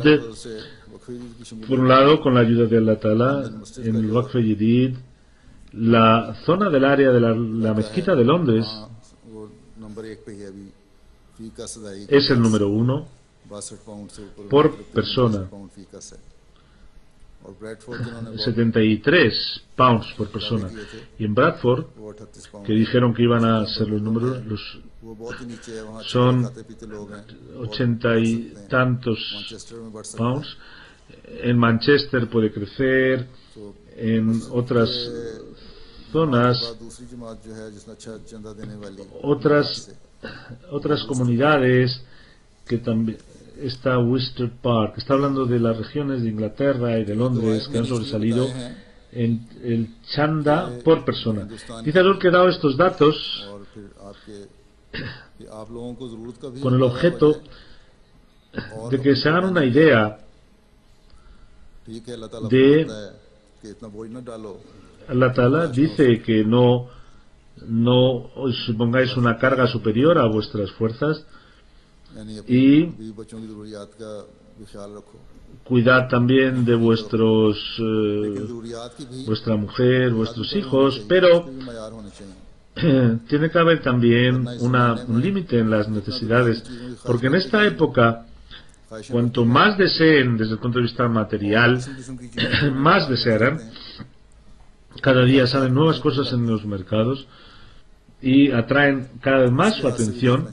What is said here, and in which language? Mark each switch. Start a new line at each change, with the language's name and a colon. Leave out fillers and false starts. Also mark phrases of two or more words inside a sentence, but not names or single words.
Spanish: Por un lado, con la ayuda de Allah Ta'ala, en el Waqf Jadid, la zona del área de la mezquita de Londres es el número 1 por persona.
Urdu: اور بریڈفورڈ جنہوں نے
Spanish: 73 pounds por persona. Y en Bradford,
Urdu: وہ 38 پاؤنڈ
Spanish: que dijeron que iban a ser los números,
Urdu: وہ بہت ہی نیچے ہے، وہاں
Spanish: son
Urdu: کھاتے پیتے لوگ ہیں,
Spanish: 80 y tantos
Urdu: مانچسٹر میں بڑھ سکتے
Spanish: pounds. En Manchester puede crecer, en otras zonas,
Urdu: دوسری جماعت جو ہے جس نے اچھا چندہ دینے والی
Spanish: otras comunidades que también está Worcester Park, está hablando de las regiones de Inglaterra y de Londres que han sobresalido en el chanda por persona. Dice Adol que he dado estos datos
Urdu: اور پھر آپ کے آپ لوگوں کو ضرورت کا بھی
Spanish: con el objeto de que se hagan una idea
Urdu: ٹھیک ہے، اللہ تعالیٰ
Spanish: de
Urdu: فرماتا ہے کہ اتنا بوجھ نہ ڈالو,
Spanish: Allah Ta'ala dice que no os pongáis una carga superior a vuestras fuerzas
Urdu: یعنی
Spanish: y
Urdu: اپنی بچوں کی ضروریات کا بھی خیال رکھو,
Spanish: cuidad también de vuestros
Urdu: لیکن ضروریات کی بھی
Spanish: vuestra mujer, vuestros hijos, pero
Urdu: بھی معیار ہونے چاہیے.
Spanish: tiene que haber también un límite en las necesidades, porque en esta época, cuanto más deseen desde el punto de vista material, más desearán. Cada día salen nuevas cosas en los mercados y atraen cada vez más su atención.